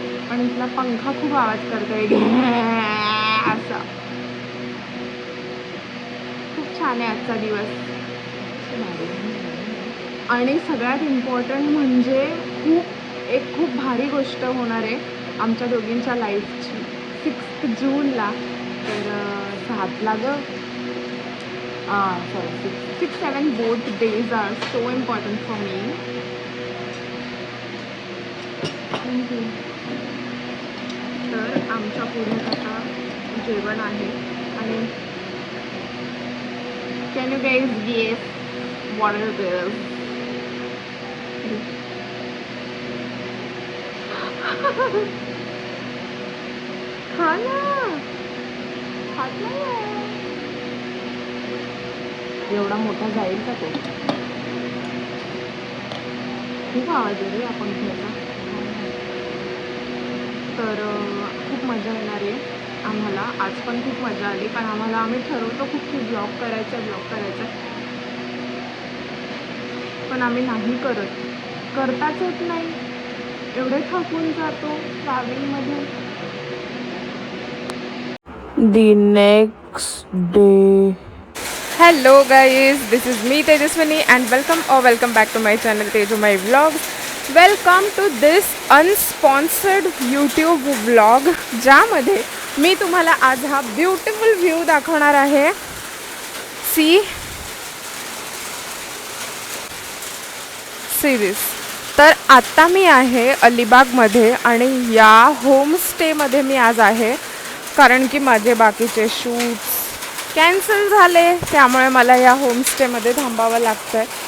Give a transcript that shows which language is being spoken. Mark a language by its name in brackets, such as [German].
[Marathi] आणि इथला पंखा खूप आवाज करतोय असा. खूप छान आहे आजचा दिवस. आणि सगळ्यात इम्पॉर्टंट म्हणजे खूप भारी गोष्ट होणार आहे आमच्या दोघींच्या लाईफची 6 जूनला. तर 7ला [English] sorry 6-7 both days are so important for me. [Marathi] तर आमच्या पुढे आता जेवण आहे आणि [English] Can you guys guess what it is? [Marathi] खा ना, खात नाही. एवढा मोठा जाईल का तो? खूप आवाज आहे रे आपण घ्यायचा. तर खूप मजा येणार आहे आम्हाला. आज पण खूप मजा आली, पण आम्ही ठरवतो खूप की ब्लॉग करायचा पण आम्ही नाही करताच येत नाही. एवढे थकून जातो ट्रॅव्हलिंगमध्ये. [English] The next day. Hello guys, this is me Tejaswini and welcome back to my channel Tejumai Vlogs. Welcome to this unsponsored YouTube vlog, [Marathi] ज्यामध्ये मी तुम्हाला आज हा ब्युटिफुल व्ह्यू दाखवणार आहे. [English] See this. [Marathi] तर आता मी आहे अलिबागमध्ये आणि या होमस्टेमध्ये मी आज आहे, कारण की माझे बाकीचे शूट्स कॅन्सल झाले, त्यामुळे मला या होमस्टेमध्ये थांबावं लागतं आहे.